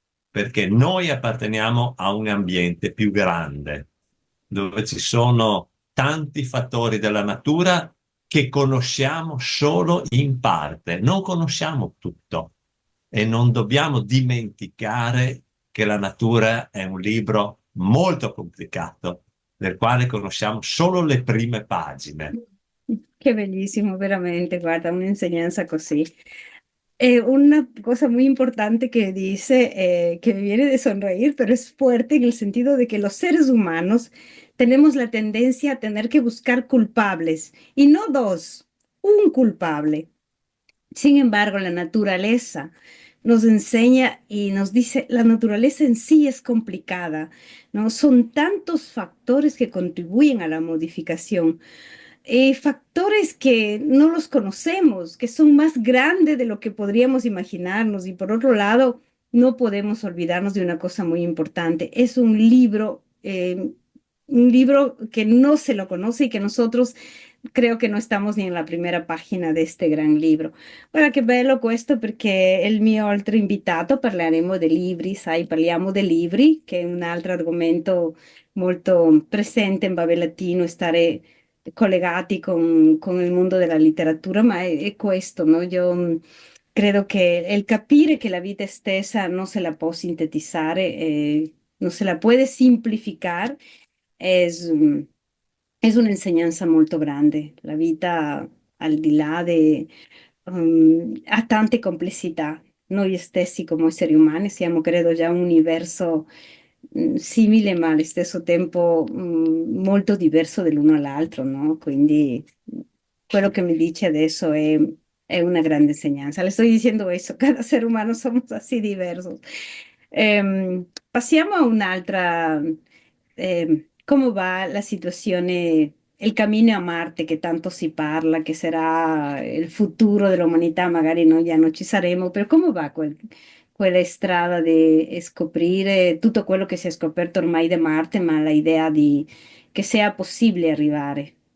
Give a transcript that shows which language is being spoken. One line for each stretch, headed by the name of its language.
Italian: perché noi apparteniamo a un ambiente più grande, dove ci sono tanti fattori della natura che conosciamo solo in parte, non conosciamo tutto e non dobbiamo dimenticare che la natura è un libro molto complicato, del quale conosciamo solo le prime pagine. Che bellissimo, veramente, guarda, un'insegnanza così.
Spanish: Una cosa muy importante que dice, que me viene de sonreír, pero es fuerte en el sentido de que los seres humanos tenemos la tendencia a tener que buscar culpables, y no dos, un culpable. Sin embargo, la naturaleza nos enseña y nos dice, la naturaleza en sí es complicada, ¿no? Son tantos factores que contribuyen a la modificación, factores que no los conocemos, que son más grandes de lo que podríamos imaginarnos. Y por otro lado, no podemos olvidarnos de una cosa muy importante. Es un libro que no se lo conoce y que nosotros creo
Italian: che non stiamo ni nella prima pagina di questo gran libro. Ora che bello questo perché è il mio altro invitato, parleremo dei libri, sai, parliamo dei libri, che è un altro argomento molto presente in Babel Latino, stare collegati con il mondo della letteratura, ma è questo, no? Io credo che il capire che la vita stessa non se la può sintetizzare, non se la può semplificare,
Spanish: es, es una enseñanza
Italian: molto grande. La vita, al di là ha tante complessità. Noi stessi come esseri umani siamo, credo, già un universo simile, ma allo stesso tempo molto diverso dell'uno all'altro, no? Quindi quello che mi dice adesso è una grande enseñanza. Le sto dicendo
Spanish: eso, cada ser humano somos así diversos.
Italian: Passiamo a un'altra. Come va la situazione, il cammino a Marte che tanto si parla, che sarà il futuro dell'umanità, magari noi già non ci saremo, però come va quella strada di scoprire tutto quello che si è scoperto ormai da Marte, ma l'idea di che sia possibile arrivare?